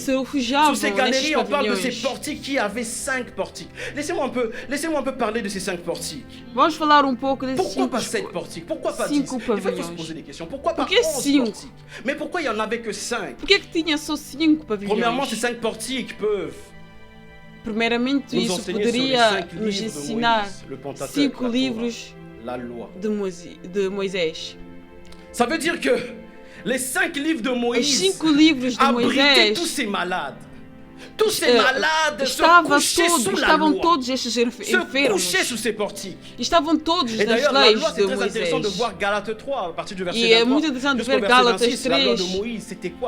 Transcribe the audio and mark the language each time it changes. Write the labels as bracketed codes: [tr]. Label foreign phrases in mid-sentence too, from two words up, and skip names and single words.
[fr] Sous ces galeries, on parle de ces portiques qui avaient 5 portiques. Laissez-moi un peu parler de ces 5 portiques. Pourquoi pas 7 portiques? Pourquoi pas 10? Il faut se poser des questions. Pourquoi pas 11 portiques? Mais pourquoi il n'y en avait que 5? Premièrement, ces 5 portiques peuvent [pt] primeiramente, isso poderia nos ensinar 5 livros de Moisés. [fr] Ça veut dire que les 5 livres de Moïse abritaient tous ces malades. Tous ces malades se couchaient sous la loi, se couchaient sous ces portiques. Et d'ailleurs, la loi, c'est très intéressant de voir Galates 3, à partir du verset 23 jusqu'au verset 26, la loi de Moïse, c'était quoi?